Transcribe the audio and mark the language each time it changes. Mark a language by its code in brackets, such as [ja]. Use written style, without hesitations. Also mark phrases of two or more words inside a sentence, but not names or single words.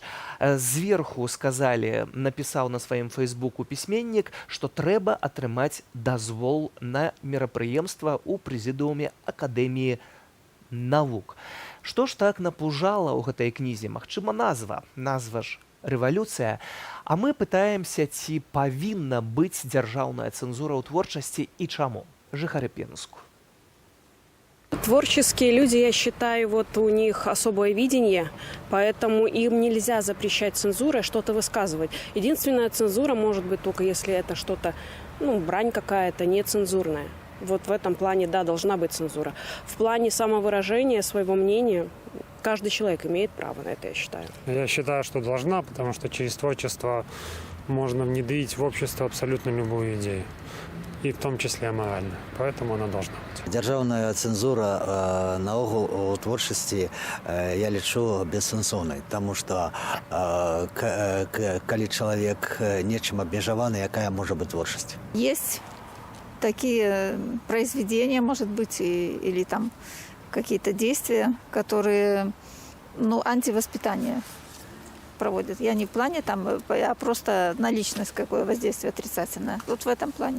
[be] Зверху сказалі, напісаў на сваім фэйсбуку пісьменнік, што трэба атрымаць дазвол на мерапрыемства ў прэзідыуме Акадэміі навук. Што ж так напужала ў гэтай кнізе? Магчыма, назва ж «Рэвалюцыя». А мы пытаемся, ці павінна быць дзяржаўная цэнзура ў творчасці і чаму? Жыхары Пенску. [ru] Творческие люди, я считаю, вот у них особое видение, поэтому им нельзя запрещать цензурой что-то высказывать. Единственная цензура может быть только если это что-то, брань какая-то, нецензурная. Вот в этом плане, да, должна быть цензура. В плане самовыражения своего мнения каждый человек имеет право на это, я считаю. Я считаю, что должна, потому что через творчество можно внедрить в общество абсолютно любую идею. И в том числе аморально. Поэтому она должна быть. [be] Дзяржаўная цэнзура наогул у творчасці я лічу бессэнсоўнай, таму што калі чалавек нечым абмежаваны, якая можа быць творчасць? [ru] Есть такие произведения, может быть, или там какие-то действия, которые, антивоспитание проводят. Я не в плане а просто на личность какое воздействие отрицательное. Вот в этом плане.